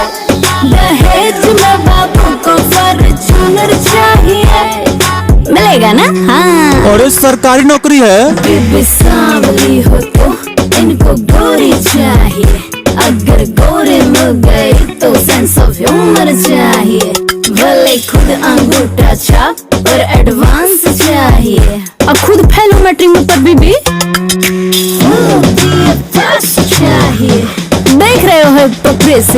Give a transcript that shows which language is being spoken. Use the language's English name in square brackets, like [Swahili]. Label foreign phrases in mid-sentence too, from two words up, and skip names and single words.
[Hindi] दहेज में बाबू को फॉर्च्यूनर चाहिए। मिलेगा ना? हाँ। और सरकारी नौकरी है। बेबी सांवली हो तो इनको गोरी चाहिए। अगर गोरे मिल गए तो [English] sense of humour [Hindi] चाहिए। भले खुद अंगूठा छाप और एडवांस चाहिए। अब खुद फैलो मैट्रिक पर बीबी चाहिए। देख रहे हो पकड़े से